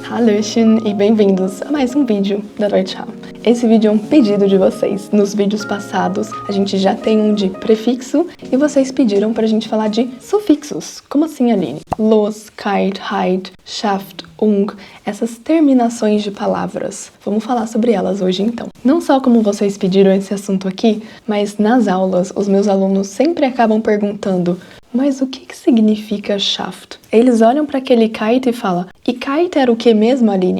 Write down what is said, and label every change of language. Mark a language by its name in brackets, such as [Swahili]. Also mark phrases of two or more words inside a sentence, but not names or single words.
[Portuguese] Hallöchen e bem-vindos a mais um vídeo da Deutsche. Esse vídeo é um pedido de vocês. Nos vídeos passados a gente já tem um de prefixo e vocês pediram pra gente falar de sufixos. Como assim, Aline? [German] Los, kalt, heit, schafft, [Portuguese] essas terminações de palavras. Vamos falar sobre elas hoje então. Não só como vocês pediram esse assunto aqui, mas nas aulas os meus alunos sempre acabam perguntando: mas o que significa schafft? Eles olham para aquele kite e falam: e kite era o que mesmo, Aline?